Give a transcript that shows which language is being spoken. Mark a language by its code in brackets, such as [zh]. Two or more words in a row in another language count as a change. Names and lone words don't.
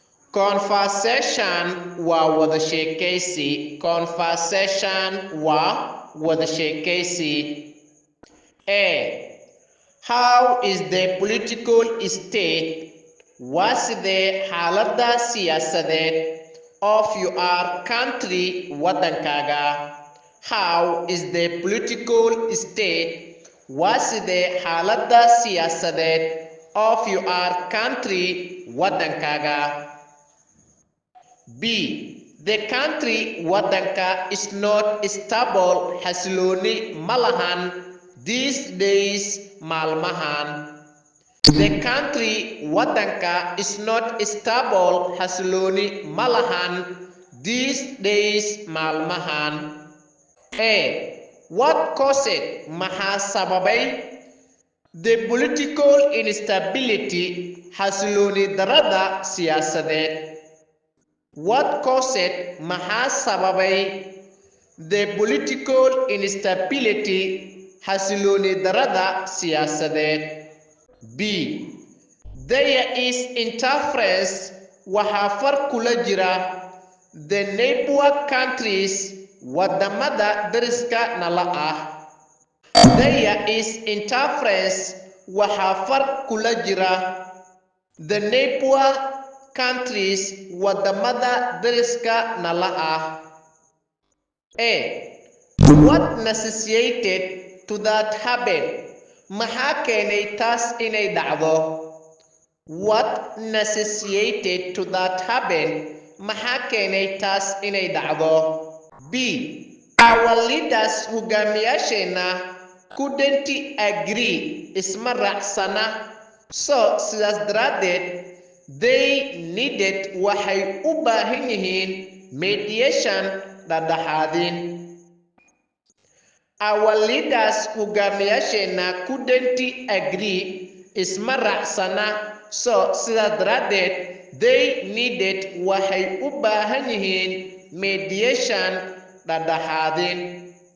[so] Conversation waa wada sheekaysi. Conversation waa wada sheekaysi. [en] A. How is the political state? [so] Waa sidee xaaladda siyaasadeed [en] of your country [so] waddankaaga? [en] How is the political state? [so] Waa sidee xaaladda siyaasadeed [en] of your country [so] waddankaaga? [en] B. The country waddanka is not stable. [so] Xasilooni ma lahan [en] these days [so] maalmahan. [en] The country waddanka is not stable. [so] Xasilooni ma lahan [en] these days [so] maalmahan. [en] A. What caused? [so] Maxaa sababay [en] the political instability? [so] Xasilooni darrada siyaasadeed. [en] What caused? [so] Maxaa sababay [en] the political instability? [so] Xasilooni darrada siyaasadeed. [en] B. There is interference. [so] Waxaa far kula jira [en] the neighbor countries. [so] Wadamada dariska nala ah. [en] There is interference. [so] Waxaa far kula jira [en] the neighbor countries. [so] Wadamada dariska nala ah. A. [en] What necessitated to that happen? [so] Maxaa keenay taas inay dhacdo? [en] What necessitated to that happen? [so] Maxaa keenay taas inay dhacdo? [en] B. Our leaders hogaamiyaasheena couldn't agree. [so] Isma raacsana. So sidaas daraaddeed [en] they needed [so] waxay u baahan yihiin mediation dhexdhexaadin. [en] Our leaders hogaamiyaasheena couldn't agree. [so] Isma raacsana. So sidaas daraaddeed [en] they needed [so] waxay u baahan yihiin mediation dhexdhexaadin.